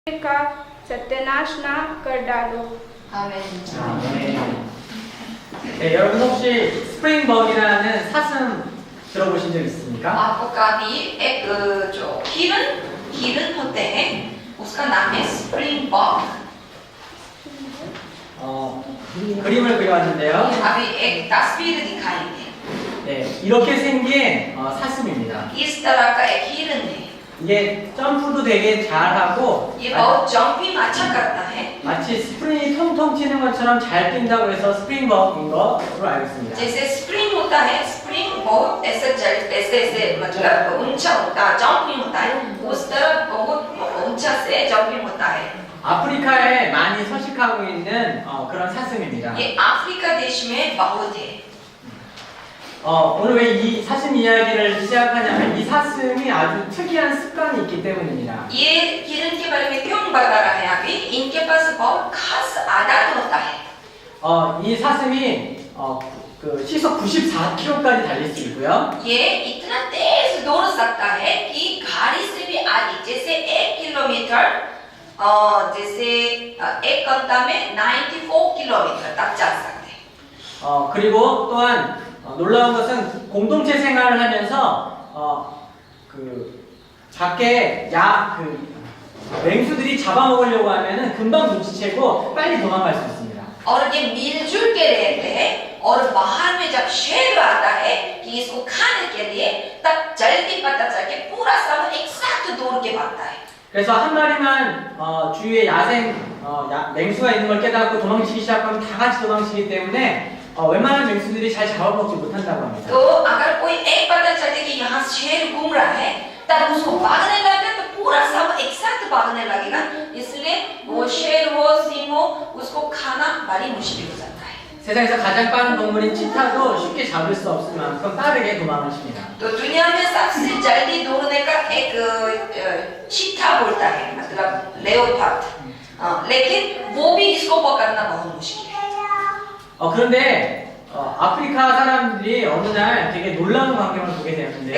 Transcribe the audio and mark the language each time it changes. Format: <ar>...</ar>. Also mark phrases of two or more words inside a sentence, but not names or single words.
<hi>का सत्यानाश ना कर डालो।</hi> <ko>아멘. 네, 여러분 혹시 스프링벅이라는 사슴 들어보신 적 있습니까?</ko> <hi>आपको कभी एक जो हिरन होते हैं उसका नाम है स्प्रिंग बॉक।</hi> <ko>그림을 그려왔는데요.</ko> <hi>अभी एक तस्वीर दिखाएंगे।</hi> <ko>네, 이렇게 생긴 사슴입니다.</ko> <hi>इस तरह का एक हिरन है।</hi> <ko>이게 점프도 되게 잘하고</ko> <hi>ये बहुत जंपिंग अच्छा करता है।</hi> <ko>마치 스프링이 통통 튀는 것처럼 잘 뛴다고 해서 스프링벅인 것으로 알고 있습니다.</ko> <hi>जैसे स्प्रिंग होता है, स्प्रिंग बहुत ऐसे मतलब ऊंचा होता है, जंपिंग होता है, उस तरह बहुत ऊंचा से जंपिंग होता है।</hi> <ko>아프리카에 많이 서식하고 있는 그런 사슴입니다.</ko> <hi>ये अफ्रीका देश में बहुत है।</hi> <ko>오늘 왜 이 사슴 이야기를 시작하냐면 이 사슴이 아주 특이한 습관이 있기 때문입니다.</ko> <hi>ये हिरन के बारे में क्यों बता रहा है अभी? इनके पास बहुत खास आदत होता है।</hi> <ko>이 사슴이 그 시속 94km까지 달릴 수 있고요.</ko> <hi>ये इतना तेज दौड़ सकता है कि गाड़ी से भी आगे जैसे 1 किलोमीटर जैसे एक घंटा में 94 किलोमीटर तक जा सकते हैं।</hi> <ko>그리고 또한 놀라운 것은 공동체 생활을 하면서 그 밖에 맹수들이 잡아먹으려고 하면은 금방 눈치채고 빨리 도망갈 수 있습니다.</ko> <hi>और ये मिलजुल के रहते हैं और बाहर में जब शेर आता है कि इसको खाने के लिए तब जल्दी पता चल के पूरा समूह एक साथ दौड़ के भागता है।</hi> <ko>그래서 한 마리만 주위에 맹수가 있는 걸 깨닫고 도망치기 시작하면 다 같이 도망치기 때문에 웬만한 맹수들이 잘 잡아먹지 못한다고 합니다.</ko> <hi>तो अगर कोई एक पता चलते कि यहाँ शेर घूम रहा है तब उसको भागने लगेगा तो पूरा सब एक साथ भागने लगेगा, इसलिए वो शेर हो सिंह हो उसको खाना बड़ी मुश्किल हो जाता है।</hi> <ko>세상에서 가장 빠른 동물인 치타도 쉽게 잡을 수 없을 만큼 빠르게 도망을 칩니다.</ko> <hi>तो दुनिया में सबसे जल्दी दौड़ने का एक चीता बोलता है, मतलब लेओपार्ड, लेकिन वो भी इसको पकड़ना बहुत मुश्किल है।</hi> <ko>그런데 아프리카 사람들이 어느 날 되게 놀라운 광경을 보게 되었는데요.</ko>